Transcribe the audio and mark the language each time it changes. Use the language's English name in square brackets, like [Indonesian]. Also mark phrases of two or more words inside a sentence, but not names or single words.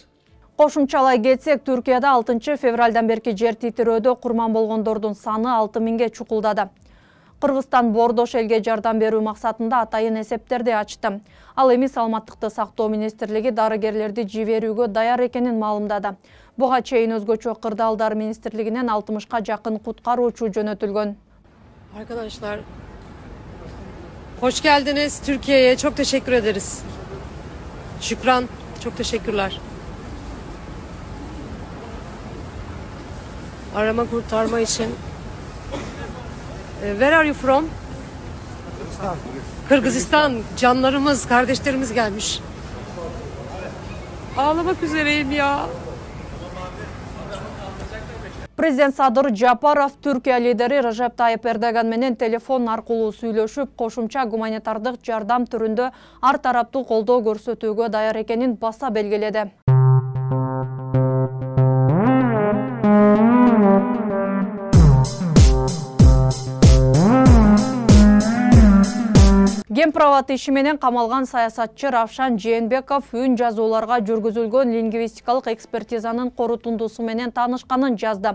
[Kyrgyz] Кошумчалай кетсек, Түркияда 6 февралдан берки жер титирөөдө курман болгондордун саны 6000ге чукулдады. Кыргызстан бордош элге жардам берүү максатында атайын эсептерди ачты. Ал эми саламаттыкты сактоо министрлиги дарыгерлерди жиберүүгө даяр экенин маалымдады. Буга чейин өзгөчө кырдаалдар министрлигинен 60га жакын куткаруучу жөнөтүлгөн. [Turkish] Arkadaşlar, hoş geldiniz Türkiye'ye. Çok teşekkür ederiz. Şükran, çok teşekkürler. Arama kurtarma için. [English] Where are you from? [Turkish] Kırgızistan. Canlarımız, kardeşlerimiz gelmiş. Ağlamak üzereyim ya. [Kyrgyz] Президент Садыр Жапаров Түркия лидери Режеп Тайып Эрдоган менен телефон аркылуу сүйлөшүп, кошумча гуманитардык жардам түрүндө ар тараптуу колдоо көрсөтүүгө даяр экенин баса белгиледи. Гемправат иши менен камалган саясатчы Равшан Жээнбеков үн жазууларга жүргүзүлгөн лингвистикалык экспертизанын корутундусу менен таанышканын жазды.